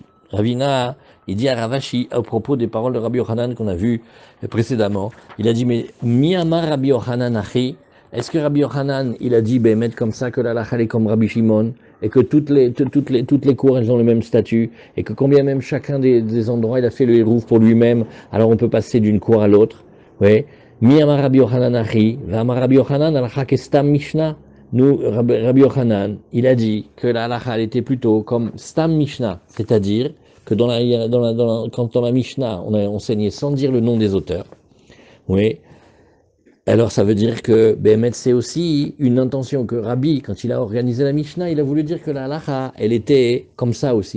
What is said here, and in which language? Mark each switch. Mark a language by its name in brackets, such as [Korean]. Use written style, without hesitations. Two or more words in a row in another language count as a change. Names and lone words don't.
[French] Ravina, il dit à Ravashi, à propos des paroles de Rabbi Yochanan qu'on a vu précédemment, il a dit, mais [Hebrew] מי אמר רבי יוחנן הכי, [French] est-ce que Rabbi Yochanan, il a dit, mettre comme ça que la lacha est comme Rabbi Shimon, et que toutes les cours, elles ont le même statut, et que combien même chacun des endroits, il a fait le hérouf pour lui-même, alors on peut passer d'une cour à l'autre, oui. [Hebrew] מי אמר רבי יוחנן הכי, אמר רבי יוחנן הלכה כסתם משנה. [French] Nous, Rabbi Yochanan, il a dit que la halacha elle était plutôt comme [Hebrew] סתם משנה, [French] c'est-à-dire que quand dans la Mishnah on a enseigné sans dire le nom des auteurs, oui, alors ça veut dire que Béhémet c'est aussi une intention que Rabbi, quand il a organisé la Mishnah, il a voulu dire que la halacha elle était comme ça aussi.